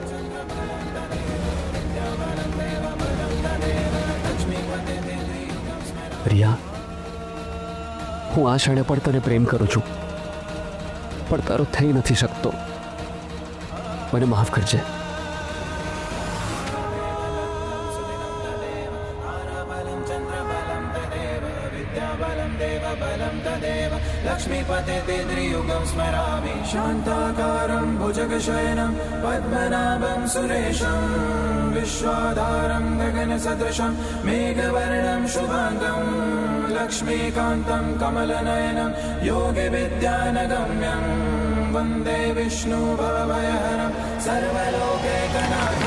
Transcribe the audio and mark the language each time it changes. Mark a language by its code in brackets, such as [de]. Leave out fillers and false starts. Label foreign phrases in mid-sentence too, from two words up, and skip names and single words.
[gu] રિયા, હું આ ક્ષણે પણ તને પ્રેમ કરું છું, પણ તારો થઈ નથી શકતો. મને માફ કરજે. [sa] लक्ष्मीपते त्रियुगं स्मरामि शान्ताकारं भुजगशयनं पद्मनाभं सुरेशं विश्वाधारं गगनसदृशं मेघवर्णं शुभाङ्गं लक्ष्मीकान्तं कमलनयनं योगिविद्यानगम्यं वन्दे विष्णुभवभयहरं सर्वलोकैकनाथं